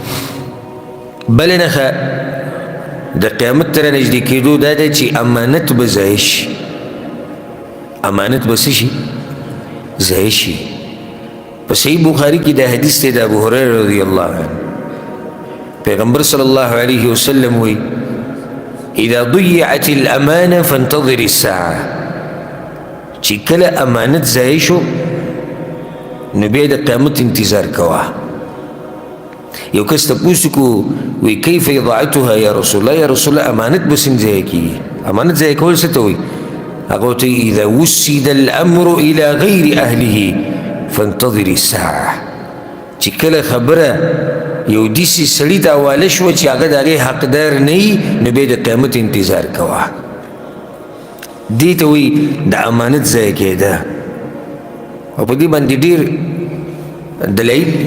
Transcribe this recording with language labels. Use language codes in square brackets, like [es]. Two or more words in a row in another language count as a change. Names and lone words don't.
[ps] بله نښه د قیامت ته رانږدې کېدو دا دی چې امانت به ضایع شي امانت به څه شي ضایع شي په صحیح بخاري کې دا حدیث دی د ابو هریره [ar] رضی الله عنه [ps] پیغمبر [ar] صلی الله علیه وسلم [ps] وی [ar] اذا ضیعت الامانه فانتظر الساعه [ps] چې کله امانت ضایع شو نو بیا د قیامت انتظار کوه یو کس تپوس وکړو وی [ar] کیف اضاعتها یا رسول الله یا رسول الله [ps] امانت به څنګه ضایع کېږي امانت ضایع کول څه ته وایي هغه ورته [ar] اذا وسد الامر الى غیر اهله فانتظر الساعه [ps] چې کله خبره یو داسې سړي ته حواله شوه چې هغه د هغې حقدار نه وي نو بیا د قیامت انتظار کوه دې ته وایي د امانت ضایع کېده او په دې باندې ډېر دلایل